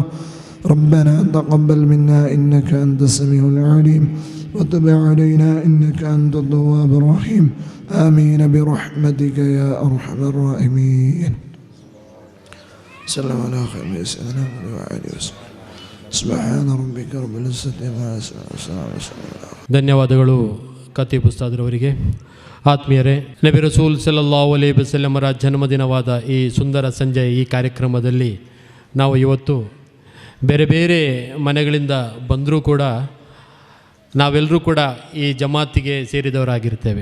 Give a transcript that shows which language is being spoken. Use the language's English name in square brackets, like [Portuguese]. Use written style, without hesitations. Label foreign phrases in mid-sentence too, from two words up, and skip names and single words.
[Arabic] ربنا تقبل منا إنك أنت السميع العليم وتب علينا إنك أنت التواب الرحيم. آمين برحمتك يا أرحم الراحمين. سلام على خير سيدنا وعلى وسلم. سبحان ربك رب العزة عما يصفون. [Kannada] ಧನ್ಯವಾದಗಳು. ಖತೀಬ್ ಉಸ್ತಾದ್ರವರಿಗೆ, ಆತ್ಮೀಯರೇ, [Arabic] نبي رسول صلى الله عليه وسلم [Kannada] ಜನ್ಮದಿನವಾದ ಈ ಸುಂದರ ಸಂಜೆ ಈ ಕಾರ್ಯಕ್ರಮದಲ್ಲಿ ನಾವು ಇವತ್ತು ಬೇರೆ ಬೇರೆ ಮನೆಗಳಿಂದ ಬಂದರೂ ಕೂಡ ನಾವೆಲ್ಲರೂ ಕೂಡ ಈ ಜಮಾತಿಗೆ ಸೇರಿದವರಾಗಿರ್ತೇವೆ.